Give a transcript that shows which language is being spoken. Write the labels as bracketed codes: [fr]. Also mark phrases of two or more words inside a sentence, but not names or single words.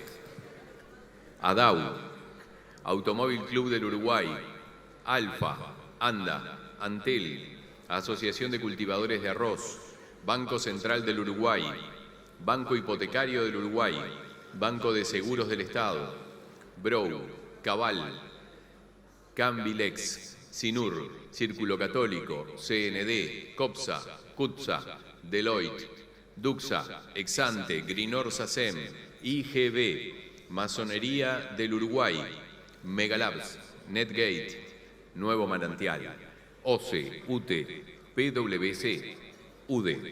[es] ADAU, Automóvil Club del Uruguay, Alfa, ANDA, Antel, Asociación de Cultivadores de Arroz, Banco Central del Uruguay, Banco Hipotecario del Uruguay, Banco de Seguros del Estado, Brou, Cabal, Cambilex, Sinur, Círculo Católico, CND, COPSA, CUTSA, Deloitte, DUXA, Exante, Grinor SACEM, IGB, Masonería del Uruguay, Megalabs, Netgate, Nuevo Manantial, OCE, UTE, PwC, UDE.